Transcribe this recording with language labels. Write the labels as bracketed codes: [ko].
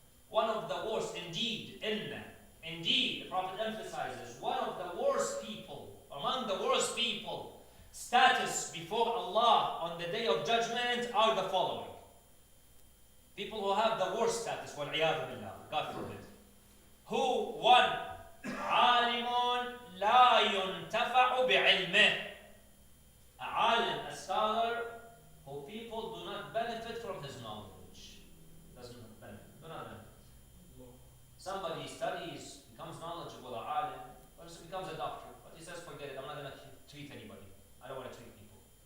[en] One of the worst, indeed, indeed, the Prophet emphasizes, one of the worst people, among the worst people, status before Allah on the day of judgment are the following. People who have the worst status, [ar] وَالْعِيَاذُ بِاللَّهِ, [en] God forbid. Who? One, [ar] عَالِمٌ لَا يُنْتَفَعُ بِعِلْمِهِ. [en] A alim, a scholar, who people do not benefit from his knowledge. Doesn't benefit, do not benefit. Somebody studies, becomes knowledgeable, a alim, person becomes a doctor, but he says, forget it, I'm not going to treat anybody. I don't want to treat people.